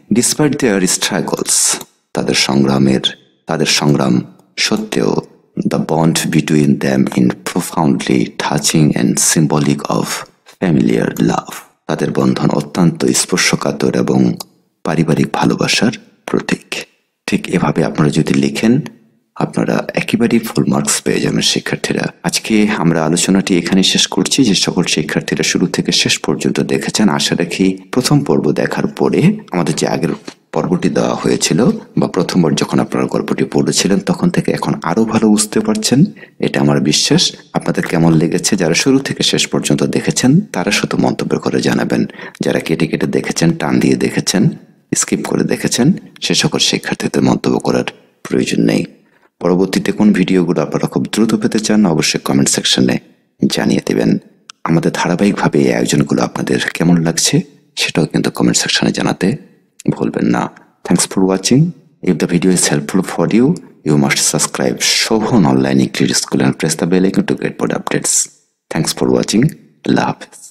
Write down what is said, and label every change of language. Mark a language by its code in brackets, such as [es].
[en] Despite their struggles, [bn] তাদের সংগ্রাম সত্ত্বেও, [en] the bond between them is profoundly touching and symbolic of familiar love. [bn] তাদের বন্ধন অত্যন্ত স্পর্শকাতর এবং পারিবারিক ভালোবাসার প্রতীক। ঠিক এভাবে আপনারা যদি লিখেন, আপনারা একেবারেই ফুল মার্কস পেয়ে যাবেন শিক্ষার্থীরা। আজকে আমরা আলোচনাটি এখানে শেষ করছি। যে সকল শিক্ষার্থীরা শুরু থেকে শেষ পর্যন্ত দেখেছেন, আশা রাখি প্রথম পর্ব দেখার পরে আমাদের যে আগের পর্বটি দেওয়া হয়েছিল বা প্রথমবার যখন আপনারা গল্পটি পড়েছিলেন তখন থেকে এখন আরো ভালো বুঝতে পারছেন, এটা আমার বিশ্বাস। আপনাদের কেমন লেগেছে? যারা শুরু থেকে শেষ পর্যন্ত দেখেছেন তারা শুধু মন্তব্য করে জানাবেন। যারা কেটে কেটে দেখেছেন, টান দিয়ে দেখেছেন, স্কিপ করে দেখেছেন, সে সকল শিক্ষার্থীদের মন্তব্য করার প্রয়োজন নেই। পরবর্তীতে কোন ভিডিওগুলো আপনারা খুব দ্রুত পেতে চান অবশ্যই কমেন্ট সেকশনে জানিয়ে দেবেন। আমাদের ধারাবাহিকভাবে এই আয়োজনগুলো আপনাদের কেমন লাগছে সেটাও কিন্তু কমেন্ট সেকশনে জানাতে ভুলবেন না। [en] Thanks for watching. If the video is helpful for you, you must subscribe Shobhan Online English School and press the bell icon to get more updates. Thanks for watching. Allah Hafiz.